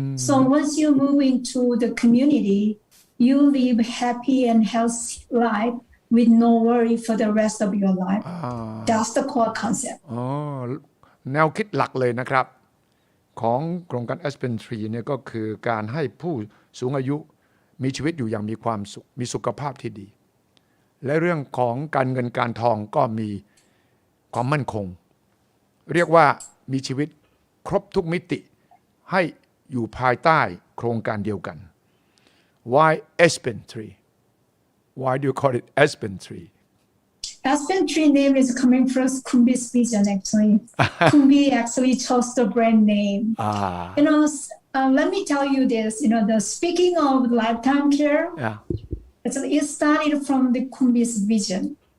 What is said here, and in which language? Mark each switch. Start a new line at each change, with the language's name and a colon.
English: So once you move into the community, you live happy and healthy life with no worry for the rest of your life. That's the core concept.
Thai: แนวคิดหลักเลยนะครับของโครงการ Aspen Tree เนี่ยก็คือการให้ผู้สูงอายุมีชีวิตอยู่อย่างมีความสุขมีสุขภาพที่ดีและเรื่องของการเงินการทองก็มีความมั่นคงเรียกว่ามีชีวิตครบทุกมิติให้อยู่ภายใต้โครงการเดียวกัน
English: Why Aspen Tree? Why do you call it Aspen Tree? Aspen Tree name is coming from Kumbi's vision, actually. Kumbi actually chose the brand name. Let me tell you this, the speaking of lifetime care, it started from the Kumbi's vision.